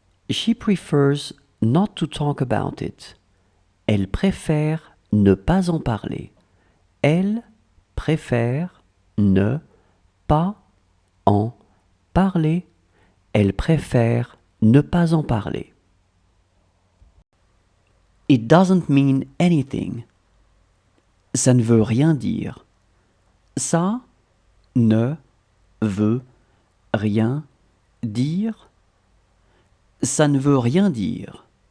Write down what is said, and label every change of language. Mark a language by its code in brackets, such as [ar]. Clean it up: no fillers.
[en] She prefers not to talk about it. [fr] Elle préfère ne pas en parler. Elle préfère ne pas en parler. Elle préfère ne pas en parler. [en] It doesn't mean anything. [fr] Ça ne veut rien dire. Ça ne veut rien dire. Ça ne veut rien dire.